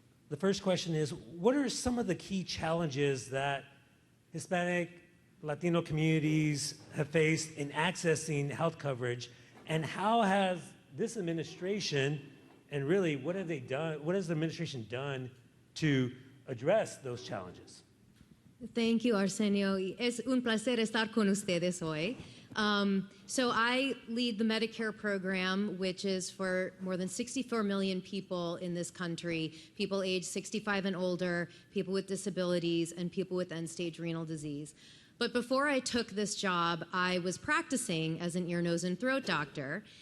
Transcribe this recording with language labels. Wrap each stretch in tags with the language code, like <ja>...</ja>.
<en>The first question is, what are some of the key challenges that Hispanic, Latino communities have faced in accessing health coverage, and how has this administration, and really what have they done, what has the administration done to address those challenges? Thank you, Arsenio.</en> <es>Es un placer estar con ustedes hoy.</es> <en>So I lead the Medicare program, which is for more than 64 million people in this country, people aged 65 and older, people with disabilities, and people with end-stage renal disease. But before I took this job, I was practicing as an ear, nose, and throat doctor.</en>